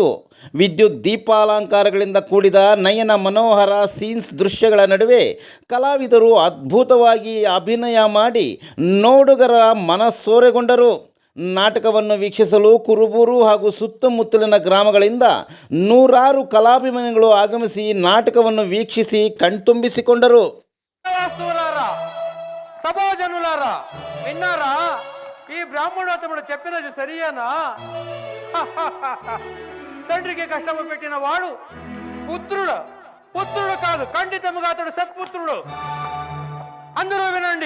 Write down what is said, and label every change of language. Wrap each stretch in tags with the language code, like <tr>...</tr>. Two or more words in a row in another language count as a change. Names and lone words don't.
<kn>ವಿದ್ಯುತ್ ದೀಪಾಲಂಕಾರಗಳಿಂದ ಕೂಡಿದ ನಯನ ಮನೋಹರ ಸೀನ್ಸ್ ದೃಶ್ಯಗಳ ನಡುವೆ ಕಲಾವಿದರು ಅದ್ಭುತವಾಗಿ ಅಭಿನಯ ಮಾಡಿ ನೋಡುಗರ ಮನಸೂರೆಗೊಂಡರು. ನಾಟಕವನ್ನು ವೀಕ್ಷಿಸಲು ಕುರುಬೂರು ಹಾಗೂ ಸುತ್ತಮುತ್ತಲಿನ ಗ್ರಾಮಗಳಿಂದ ನೂರಾರು ಕಲಾಭಿಮಾನಿಗಳು ಆಗಮಿಸಿ ನಾಟಕವನ್ನು ವೀಕ್ಷಿಸಿ ಕಣ್ತುಂಬಿಸಿಕೊಂಡರು.</kn> <te>సభాజనులారా విన్నారా? ఈ బ్రాహ్మణోత్తముడు చెప్పినది సరియేనా? తండ్రికి కష్టము పెట్టిన వాడు పుత్రుడు కాదు, ఖండితముగా అతడు సత్పుత్రుడు. అందరూ వినండి.</te>